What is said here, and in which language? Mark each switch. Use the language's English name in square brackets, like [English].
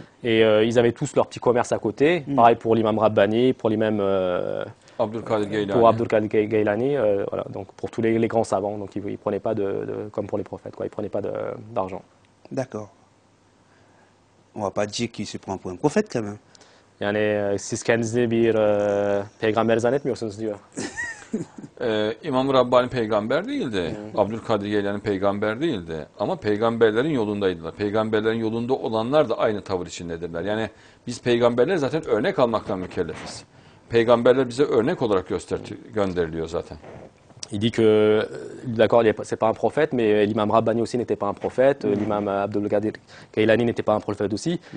[French] Et ils avaient tous leur petit commerce à côté. Pareil pour l'imam Rabbani, pour l'imam... [Turkish] Abdülkadir Geylani. [French] Pour Abdülkadir Geylani, voilà, donc pour tous les grands savants, donc ils ne prenaient pas comme pour les prophètes, quoi, ils ne prenaient pas d'argent. D'accord. On ne va pas dire qu'il se prend pour un prophète quand même. [Turkish] Yani siz kendinizi bir peygamber zannetmiyorsunuz diyor. İmam-ı Rabbani peygamber değildi. Abdülkadir Geylani peygamber değildi. Ama peygamberlerin yolundaydılar. Peygamberlerin yolunda olanlar da aynı tavır içindedirler. Yani biz peygamberler zaten örnek almaktan mükellefiz. Peygamberler bize örnek olarak gönderiliyor zaten. [French] Il dit que, d'accord, c'est pas un prophète, mais l'imam Rabbani aussi n'était pas un prophète, l'imam Abdul-Qadir Gaylani n'était pas un prophète aussi.